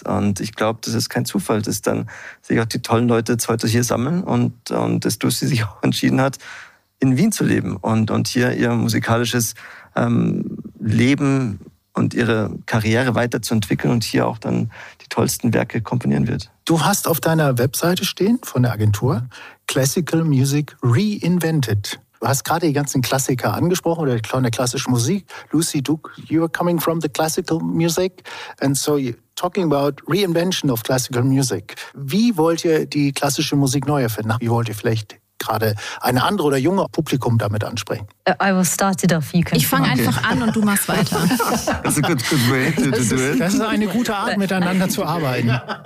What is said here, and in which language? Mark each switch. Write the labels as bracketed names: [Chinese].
[German] Und ich glaube, das ist kein Zufall, dass dann sich auch die tollen Leute jetzt heute hier sammeln und dass Lucy sich auch entschieden hat, in Wien zu leben und hier ihr musikalisches Leben und ihre Karriere weiterzuentwickeln und hier auch dann die tollsten Werke komponieren wird. Du hast auf deiner Webseite stehen, von der Agentur, [English] Classical Music Reinvented. [German] Du hast gerade die ganzen Klassiker angesprochen oder die klassische Musik. [English] Lucy Duke, you are coming from the classical music and so you're talking about reinvention of classical music. [German] Wie wollt ihr die klassische Musik neu erfinden? Wie wollt ihr vielleicht gerade ein andere oder junge Publikum damit ansprechen? [English] I will start it off. You can [German] ich fange einfach an und du machst weiter. [English] That's a good way to do it. [German] Das ist eine gute Art, miteinander zu arbeiten.